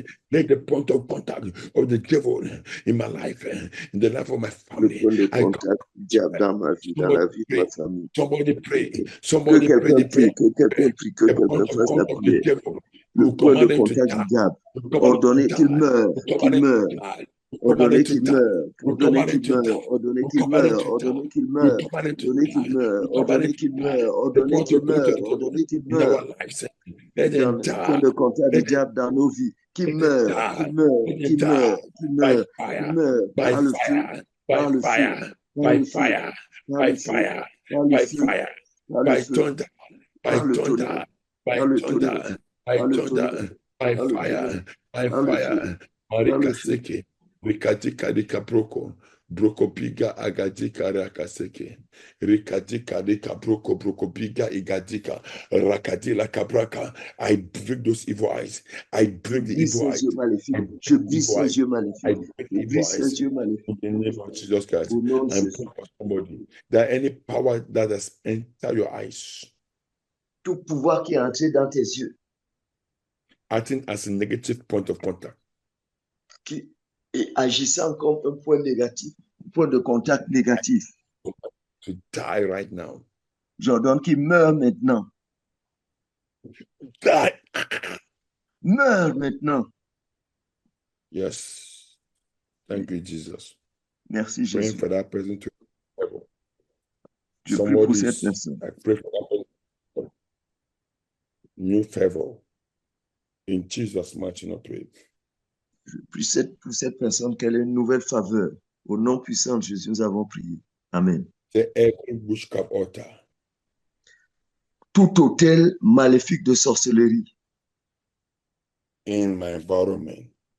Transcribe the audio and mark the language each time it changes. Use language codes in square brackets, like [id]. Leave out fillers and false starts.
[en] Let the point of contact of the devil in my life, in the life of my family. [fr] Le point de contact du diable dans ma vie, dans la vie de ma famille. [en] Somebody pray. [fr] Que quelqu'un prie, que quelqu'un prie, que quelqu'un fasse la prière. Le point de contact du diable. Ordonnez qu'il meure, qu'il meure. Ordonnez qu'il meure, ordonnez qu'il meure, ordonnez qu'il meure, ordonnez qu'il meure, ordonnez qu'il meure, ordonnez qu'il meure, ordonnez qu'il meure, ordonnez qu'il meure. Le point de contact du diable dans nos vies. Qu'il meure, qu'il meure, qu'il meure, qu'il meure, qu'il meure, par le feu, par le feu, par le feu, par le feu, par le feu, par le feu, par le tonnerre, par le tonnerre, par le tonnerre, [en] by fire, by fire. Marika seke, rikatika dika broko, broko piga agadika rakaseke, rikatika dika broko, broko piga igadika, rakadila kabraka. I break those evil eyes. I break the evil eyes. [fr] Je brise ces yeux maléfiques. Je brise ces yeux maléfiques. [en] In the name of Jesus Christ, I'm praying for somebody. That any power that has entered your eyes, [fr] tout pouvoir qui est entré dans tes yeux, [en] acting as a negative point of contact, [fr] qui est agissant comme un point négatif, un point de contact négatif, [en] to die right now. [fr] J'ordonne qu'il meure maintenant. [en] Die. [fr] Meurs maintenant. [en] Yes. Thank you, Jesus. [fr] Merci, Jésus. [en] Praying for that person to heaven. [fr] Je prie pour cette personne. [en] I pray for that person. New favor. In Jesus' mighty name, pray. [fr] Je prie pour cette personne qu'elle ait une nouvelle faveur. Au nom puissant de Jésus, nous avons prié. Amen. C'est [en] every witchcraft altar. [fr] Tout autel maléfique de sorcellerie. [en] In my environment.